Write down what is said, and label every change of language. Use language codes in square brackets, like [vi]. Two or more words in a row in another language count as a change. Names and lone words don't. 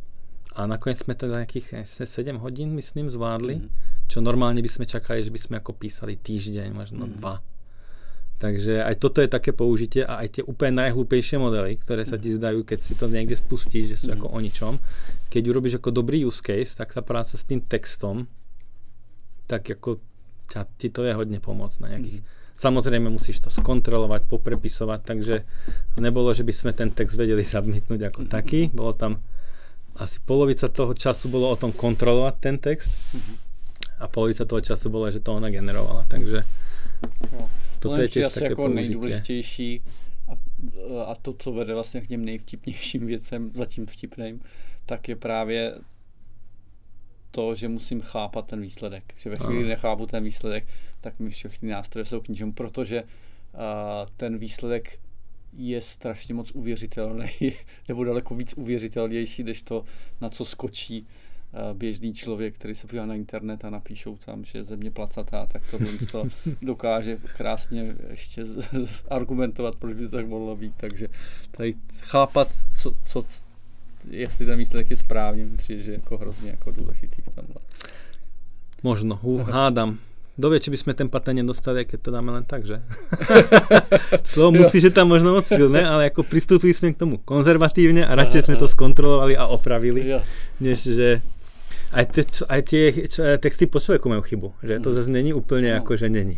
[sk] A nakoniec sme to nejakých 7 hodín, myslím, zvládli, čo normálne by sme čakali, že by sme ako písali týždeň, možno 2. Takže aj toto je také použitie a aj tie úplne najhlúpejšie modely, ktoré sa ti zdajú, keď si to niekde spustíš, že sú ako o ničom. Keď urobíš ako dobrý [en] use case, [sk] tak tá práca s tým textom, tak ako ti to je hodne pomôcť na nejakých. Samozrejme musíš to skontrolovať, poprepisovať, takže nebolo, že by sme ten text vedeli submitnúť ako taký. Bolo tam asi polovica toho času bolo o tom kontrolovať ten text a polovica toho času bolo, že to ona generovala, takže toto je tiež také jako použitie. [cs] Nejdůležitější a to, co vede vlastně k těm nejvtipnějším věcem, zatím vtipným, tak je právě to, že musím chápat ten výsledek. Že ve chvíli nechápu ten výsledek, tak mi všechny nástroje jsou k ničemu, protože ten výsledek je strašně moc uvěřitelný, nebo daleko víc uvěřitelnější, než to, na co skočí běžný člověk, který se podívá na internet a napíšou tam, že země placatá, tak to dokáže krásně ještě argumentovat, proč by to tak mohlo být. Takže tady chápat, jestli ten výsledek je správně, myslím, že je jako hrozně jako důležitý v tomhle. [sk] Možno, hádam. Dovie, či by sme ten patent nedostali, keď to dáme len tak, že? Slovo musí, že tam možno moc silné, ale ako pristúpili sme k tomu konzervatívne a radšej sme to skontrolovali a opravili, než že aj tie texty po človeku majú chybu, že to zase není úplne ako, že není.